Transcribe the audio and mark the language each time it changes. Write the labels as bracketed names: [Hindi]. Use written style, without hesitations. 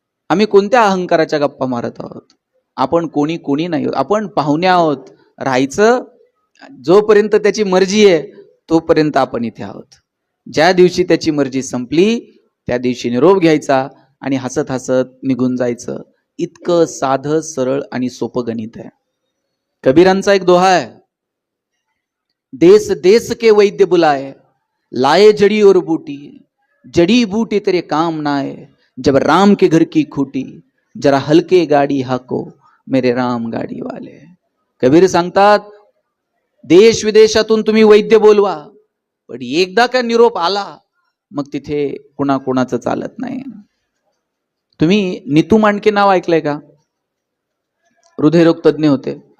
[Marathi] आम्ही कोणत्या अहंकाराच्या गप्पा मारत आहोत? आपण कोणी नाही आहोत, आपण पाहुणे आहोत. राहायचं जोपर्यंत त्याची मर्जी आहे तोपर्यंत आपण इथे आहोत. ज्या दिवशी त्याची मर्जी संपली त्या दिवशी निरोप घ्यायचा आणि हसत हसत निघून जायचं. इतकं साधं सरळ आणि सोपं गणित आहे. कबीरांचा एक दोहा आहे, [Hindi] देश देश के वैद्य बुलाए, लाए जड़ी और बूटी, जड़ी बूटी तेरे काम ना आए, जब राम के घर की खूटी, जरा हलके गाडी हाको मेरे राम गाडी वाले. [Marathi] कबीर सांगतात, देश विदेशातून तुम्ही वैद्य बोलवा, पण एकदा का निरोप आला मग तिथे कुणाचं चालत नाही. तुम्ही नीतू मांडके नाव ऐकलंय का? हृदयरोग तज्ज्ञ होते.